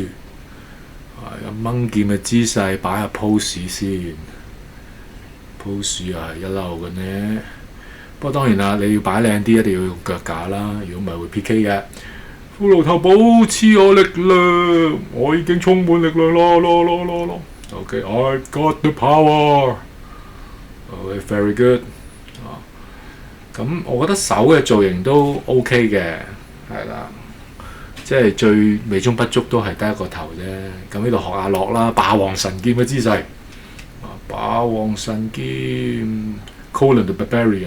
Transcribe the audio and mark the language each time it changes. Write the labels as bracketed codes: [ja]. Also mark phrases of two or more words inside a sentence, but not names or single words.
[yue] 咁掹劍嘅姿勢擺下 pose 先 ，pose 又係一流嘅呢。不過當然啦，你要擺靚啲，一定要用腳架啦，如果唔係會 PK 嘅。骷髏頭保持我力量，我已經充滿力量啦。OK， [en] I got the power。 [yue] OK， [en] very good。 [yue] 咁我覺得手嘅造型都 OK 嘅，係啦，即係最美中不足都係得一個頭啫。咁呢度學阿樂啦，霸王神劍嘅姿勢，霸王神劍 Conan the Barbarian。